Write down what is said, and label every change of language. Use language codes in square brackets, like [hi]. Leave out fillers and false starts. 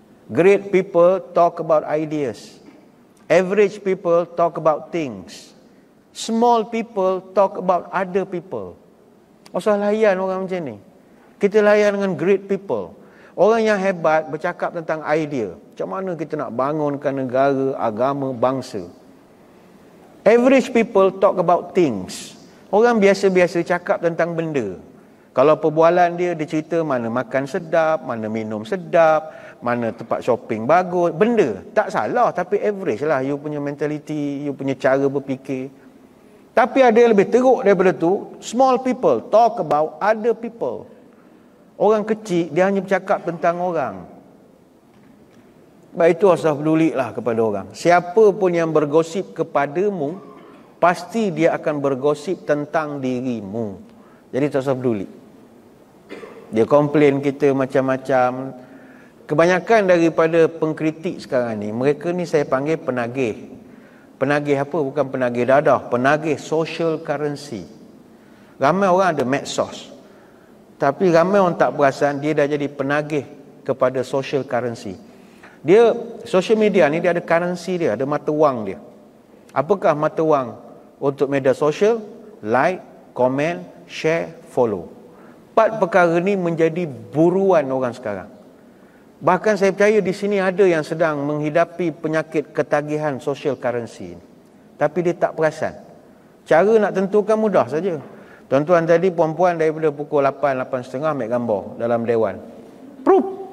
[en] Great people talk about ideas. Average people talk about things. Small people talk about other people. [ms] Usah layan orang macam ni. Kita layan dengan [en] great people. [ms] Orang yang hebat bercakap tentang idea. Macam mana kita nak bangunkan negara, agama, bangsa. [en] Average people talk about things. [ms] Orang biasa-biasa cakap tentang benda. Kalau perbualan dia cerita mana makan sedap, mana minum sedap, mana tempat shopping bagus. Benda, tak salah, tapi average lah you punya mentality, you punya cara berfikir. Tapi ada yang lebih teruk daripada tu. [en] Small people talk about other people. [ms] Orang kecil, dia hanya bercakap tentang orang. Baik itu usah pedulilah kepada orang. Siapa pun yang bergosip kepadamu, pasti dia akan bergosip tentang dirimu. Jadi tak usah peduli. Dia komplain kita macam-macam. Kebanyakan daripada pengkritik sekarang ni, mereka ni saya panggil penagih. Penagih apa? Bukan penagih dadah. Penagih social currency. Ramai orang ada medsos. Tapi ramai orang tak perasan dia dah jadi penagih kepada social currency. Dia, social media ni dia ada currency dia, ada mata wang dia. Apakah mata wang untuk media sosial? [en] Like, comment, share, follow. [ms] 4 perkara ni menjadi buruan orang sekarang. Bahkan saya percaya di sini ada yang sedang menghidapi penyakit ketagihan social currency ni. Tapi dia tak perasan. Cara nak tentukan mudah saja. Tuan-tuan tadi puan-puan daripada pukul 8, 8.30 ambil gambar dalam dewan. Proof.